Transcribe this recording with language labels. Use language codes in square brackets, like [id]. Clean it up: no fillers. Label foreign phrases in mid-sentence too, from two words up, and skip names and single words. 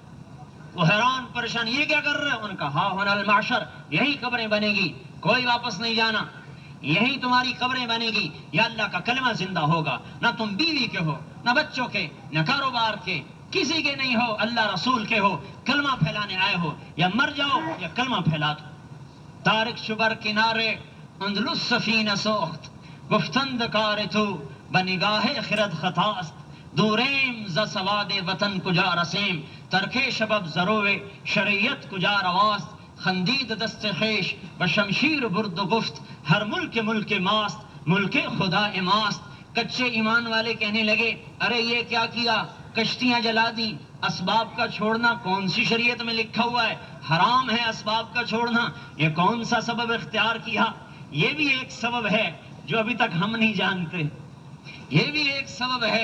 [ur] وہ حیران پریشان، یہ کیا کر رہے ہیں؟ ان کا ہاں ہونا المعشر، یہی قبریں بنے گی، کوئی واپس نہیں جانا، یہی تمہاری قبریں بنے گی، یا اللہ کا کلمہ زندہ ہوگا، نہ تم بیوی کے ہو، نہ بچوں کے، نہ کاروبار کے، کسی کے نہیں ہو، اللہ رسول کے ہو، کلمہ پھیلانے آئے ہو، یا مر جاؤ یا کلمہ پھیلا دو۔ [fa] طارق شبر کنارے اندلس سفینہ سوخت، گفتند کار تو بنگاہ خرد خطاست، دوریم ز سواد وطن کجا رسیم، ترکے شبب ضروع شریعت کجا رواست، خندید دست خیش و شمشیر برد و گفت، ہر ملک ماست، ملک خدا ماست۔ [ur] کچے ایمان والے کہنے لگے، ارے یہ کیا کیا؟ کشتیاں جلا دی، اسباب کا چھوڑنا کون سی شریعت میں لکھا ہوا ہے؟ حرام ہے اسباب کا چھوڑنا، یہ کون سا سبب اختیار کیا؟ یہ بھی ایک سبب ہے جو ابھی تک ہم نہیں جانتے، یہ بھی ایک سبب ہے۔